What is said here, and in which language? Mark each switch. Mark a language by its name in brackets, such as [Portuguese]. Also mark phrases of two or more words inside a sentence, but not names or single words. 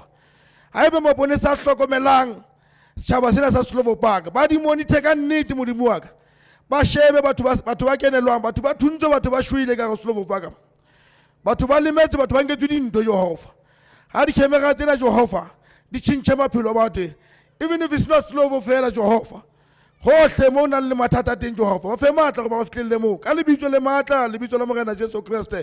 [Southern Sotho] Ha ebe maponesa a hlokomelang setjhaba sena sa Slovo Park. Ba di monitor ka nnete modimo wa ka. Ba shebe batho ba kenelwang, batho ba thuntswe, batho ba shwele ka Slovo Park. Batho ba lemetse, batho ba nketswe dintho Jehova. Ha di-camera tsena Jehova di tšhintšhe maphelo a batho. [English] Even if it's not Slovo fela Jehova. [Southern Sotho] Hohle mo nang le mathata teng Jehova. Ba fe matla go ba fihlelle mo. Ka lebitso le matla, lebitso la Morena Jesu Kriste.